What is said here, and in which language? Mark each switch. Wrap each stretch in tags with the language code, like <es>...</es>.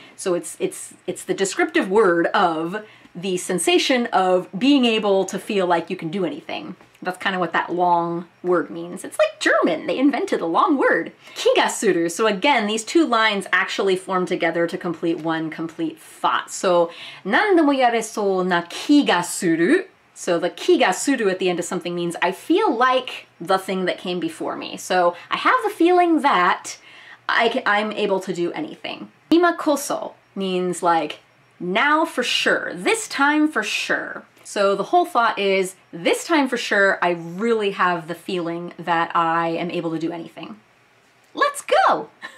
<en>So it's the descriptive word of the sensation of being able to feel like you can do anything. That's kind of what that long word means. It's like German. They invented a long word. Kigasuru. So again, these two lines actually form together to complete one complete thought.</en> <ja>So, 何でもやれそうな気がする.</ja> <en>So the kigasuru at the end of something means I feel like the thing that came before me. So I have the feeling that I'm able to do anything. Ima koso means like now for sure, this time for sure. So the whole thought is, this time for sure, I really have the feeling that I am able to do anything. Let's go!</en>